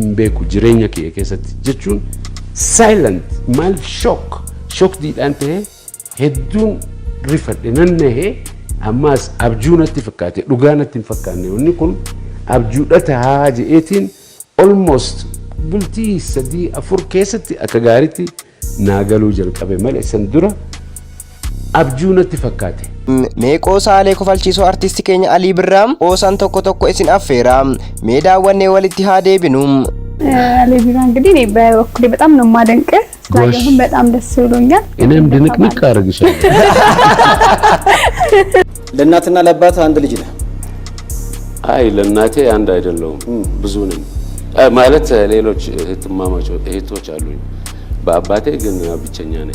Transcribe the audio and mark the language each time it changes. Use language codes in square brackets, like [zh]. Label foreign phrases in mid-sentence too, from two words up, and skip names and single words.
[om] beeku jireenya kiyya keessatti jechuun silent maal shock diidhaan ta'e hedduun rifadhe nannahee ammaas abjuu natti fakkaate dhugaa natti hin fakkaanne wanni kun abjuudha tahaa je'eetiin almost bultii 3-4 keessatti akka gaariitti naagaluu jalqabe malee san dura abjuu natti fakkaate. Meeqoo saalee kofalchiisoo artistii keenya Alii Birraa oosaan tokko isin affeera. Mee daawwannee walitti haa deebinu. [am] Alii Birraa እንግዲህ እኔ በበኩሌ በጣም ነው የማደንቅህ ስላየሁም በጣም ደስ ብሎኛል። እኔም ድንቅንቅ አደርግሻለሁ። ለእናትና ለአባት አንድ ልጅ ነህ? አይ ለእናቴ አንድ አይደለሁም ብዙ ነኝ። ማለት ሌሎች እህቶች አሉኝ። በአባቴ ግን ብቸኛ ነኝ።